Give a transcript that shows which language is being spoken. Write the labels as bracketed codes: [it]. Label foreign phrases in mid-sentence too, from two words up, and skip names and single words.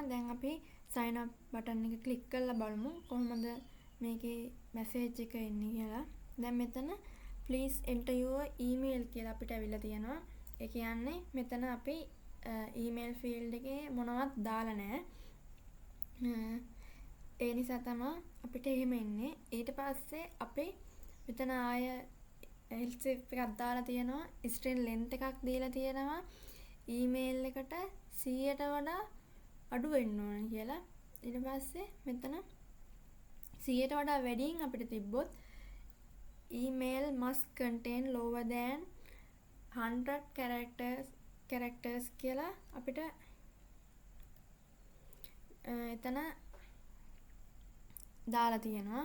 [si] දැන් අපි [en] sign up button [si] එක click කරලා බලමු කොහොමද මේකේ message එක එන්නේ කියලා. දැන් මෙතන [en] please enter your email [si] කියලා අපිට අවිල්ලා තියෙනවා. ඒ කියන්නේ මෙතන අපි [en] email field [si] එකේ මොනවත් දාලා නැහැ. ඒ නිසා තමයි අපිට එහෙම එන්නේ. ඊට පස්සේ අපි මෙතන ආය else එකක් දාලා තියෙනවා. [en] string length [si] එකක් දීලා තියෙනවා. email එකට 100ට වඩා අඩු වෙන්න ඕන කියලා. ඊට පස්සේ මෙතන 100ට වඩා වැඩියෙන් අපිට තිබ්බොත් [en] email must contain lower than 100 characters [si] කියලා අපිට එතන දාලා තියෙනවා.